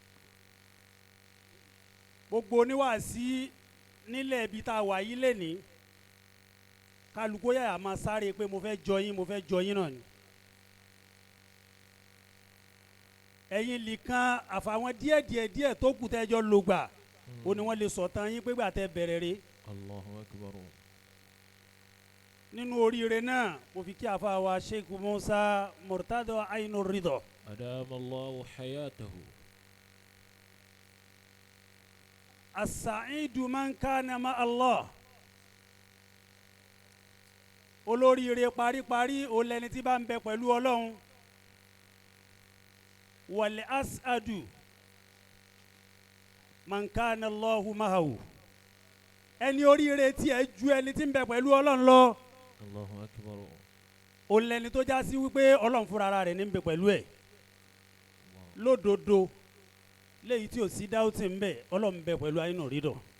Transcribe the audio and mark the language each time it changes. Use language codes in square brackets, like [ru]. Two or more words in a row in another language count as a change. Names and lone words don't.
[yo] Gbogbo oníwàásí nílẹ̀ ibi tá a wà yí lénìí, kálukú yàrá máa sáré pé mo fẹ́ jọ yín náà ni. Ẹ̀yin nìkan àfàwọn díẹ̀ tó kù tẹ́jọ́ ló gbà ó ní wọ́n lè sọ̀tàn yín pé gbà tẹ́ bẹ̀rẹ̀ rẹ̀. [ar] الله أكبر. [yo] Nínú oríire náà mo fi kí àfa wa Sheikh Musa Murtadoh Ainu Ridoh. [ar] أدام الله حياته. السعيد من كان مع الله. [yo] Olóríire paríparí ó lẹni tí bá ń bẹ pẹ̀lú Ọlọ́run. [ar] والأسعد من كان الله معه. [yo] Ẹni oríire tí ẹ ju ẹni tí ń bẹ pẹ̀lú Ọlọ́run lọ. [ar] الله أكبر. [yo] Ó lẹni tó já sí wípé Ọlọ́run fúnra rẹ̀ ní ń bẹ pẹ̀lú ẹ̀. Lódodo léyìí tí ò sí dáútì ń bẹ Ọlọ́run bẹ pẹ̀lú Ainu Ridoh.